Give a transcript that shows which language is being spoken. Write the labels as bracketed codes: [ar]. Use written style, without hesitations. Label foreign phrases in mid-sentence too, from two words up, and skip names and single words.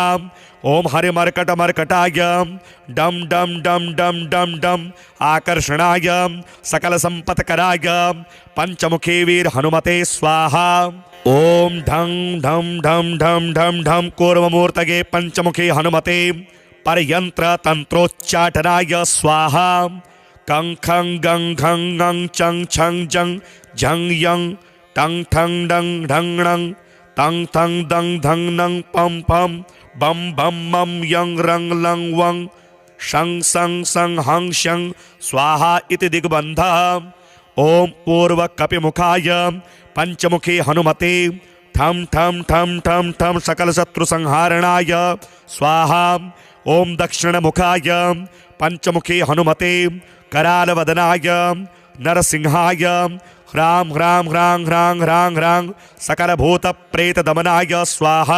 [sa] ओम हरिमर्कटमर्कटाय डम डम डम डम डम डम आकर्षणाय सकलसंपत्कराय पंचमुखे वीर हनुमते स्वाहा। ओम ढं ढं ढं ढं ढं ढं कूर्ममूर्तये पंचमुखे हनुमते परयंत्र तंत्रोच्चाटनाय स्वाहा। कं खं गं घं गं चं छं जं झं यं टं ठं डं ढं णं तं थं दं धं नं पं पं बम बम मम यं रं लं वं शं सं सं हं शं स्वाहा इति दिग्बन्धः। ओम पूर्वकपिमुखाय पंचमुखे हनुमते ठं ठं ठं ठं ठं सकलशत्रुसंहारणाय स्वाहा। ओम दक्षिणमुखाय पंचमुखे हनुमते करालवदनाय नरसिंहाय ह्रां ह्रां ह्रां ह्रां ह्रां ह्रां सकलभूतप्रेतदमनाय स्वाहा।